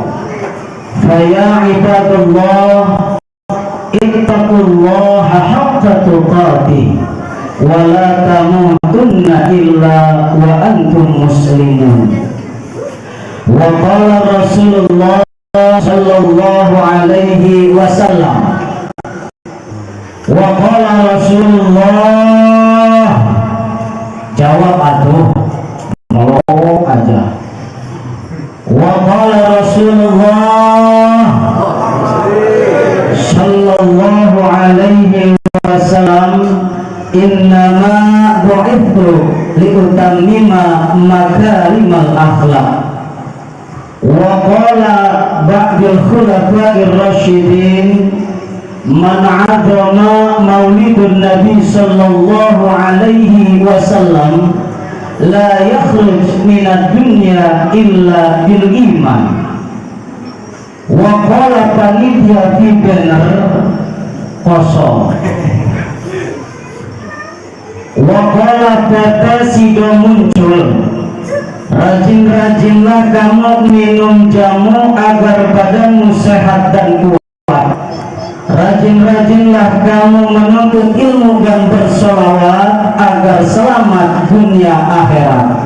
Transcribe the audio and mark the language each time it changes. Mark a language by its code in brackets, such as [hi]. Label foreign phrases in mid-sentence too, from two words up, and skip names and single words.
[ar] فيا عباد الله اتقوا الله حق تقاته ولا تموتن إلا وأنتم مسلمون. وقال رسول الله صلى الله عليه وسلم، وقال رسول الله, [id] jawab atuh mau aja. [ar] وقال رسول الله صلى الله عليه وسلم، إنما بعثت لأتمم مكارم الأخلاق. وقال بعض الخلفاء الراشدين، من عظم مولد النبي صلى الله عليه وسلم لا يخرج من الدنيا إلا بالإيمان. وقال [id] panitia fi banner kosong. [ar] وقال [id] tatasido muncul, rajin-rajinlah kamu minum jamu agar badanmu sehat dan kuat. Rajin-rajinlah kamu menuntut ilmu dan bersolawat agar selamat dunia akhirat.